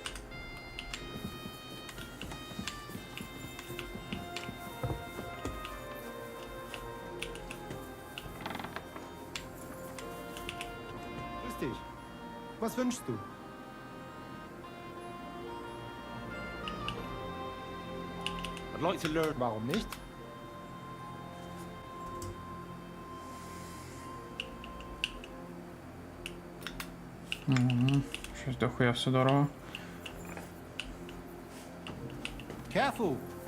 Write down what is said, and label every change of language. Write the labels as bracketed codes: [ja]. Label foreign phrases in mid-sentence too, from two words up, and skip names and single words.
[de] Was wünschst du? [en] I'd like to learn. [de] Warum nicht? [uk] Щось дохуя все дорого. [en] Careful.